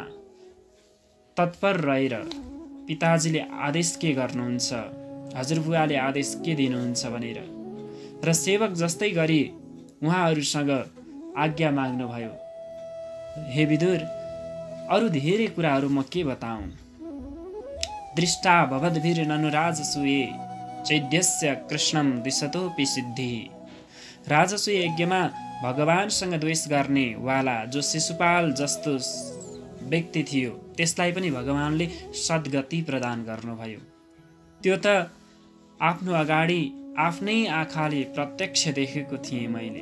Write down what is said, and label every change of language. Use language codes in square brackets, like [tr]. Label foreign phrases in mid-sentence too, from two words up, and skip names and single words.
[ne] तत्पर रहेर पिताजीले आदेश के गर्नुहुन्छ, हजुरबुवाले आदेश के दिनुहुन्छ भनेर र सेवक जस्तै गरी उहाँहरूसँग आज्ञा माग्नुभयो। हे विदुर, अरू धेरै कुराहरू म के बताऊँ? [sa] दृष्टा भवद्भिर ननुराजसूये चैद्यस्य कृष्णम दिशतोपि सिद्धि। [ne] राजसूय यज्ञमा भगवानसँग द्वेष गर्ने वाला जो शिशुपाल जस्तो व्यक्ति थियो त्यसलाई पनि भगवानले सद्गति प्रदान गर्नुभयो। त्यो त आफ्नो अगाडि आफ्नै आँखाले प्रत्यक्ष देखेको थिएँ मैले।